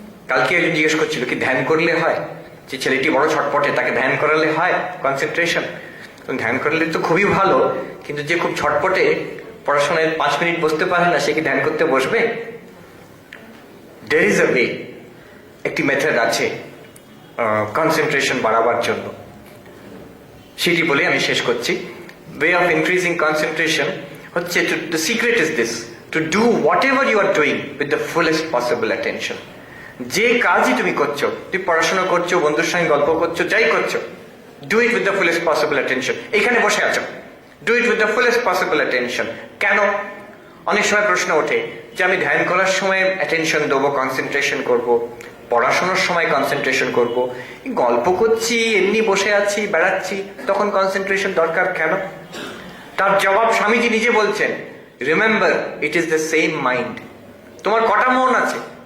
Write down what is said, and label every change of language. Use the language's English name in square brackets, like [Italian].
[Bangla] কালকে একজন জিজ্ঞেস করছিল কি ধ্যান করলে হয়, যে ছেলেটি বড় ছটপটে তাকে ধ্যান করালে হয় কনসেন্ট্রেশন। ধ্যান করলে তো খুবই ভালো, কিন্তু যে খুব ছটপটে, পড়াশোনায় 5 মিনিট বসতে পারে না, সে কি ধ্যান করতে বসবে? there is a way, একটি মেথড আছে কনসেন্ট্রেশন বাড়াবার জন্য। সেটি বলে আমি শেষ করছি। [English] Way of increasing concentration হচ্ছে, the secret is this, to do whatever you are doing with the fullest possible attention. [Bangla] যে কাজই তুমি করছো, তুমি পড়াশোনা করছো, বন্ধুর সঙ্গে গল্প করছো, যাই করছো, do it with the fullest possible attention. [English] এখানে বসে আছো, do it with the fullest possible attention. [Bangla] কেন? অনেক সময় প্রশ্ন ওঠে যে আমি ধ্যান করার সময় অ্যাটেনশন দেবো, কনসেন্ট্রেশন করব, পড়াশোনার সময় কনসেন্ট্রেশন করব, গল্প করছি, এমনি বসে আছি, বেড়াচ্ছি, তখন কনসেন্ট্রেশন দরকার কেন? তার জবাব স্বামীজি নিজে বলছেন, remember it is the same mind. তোমার কটা মন আছে?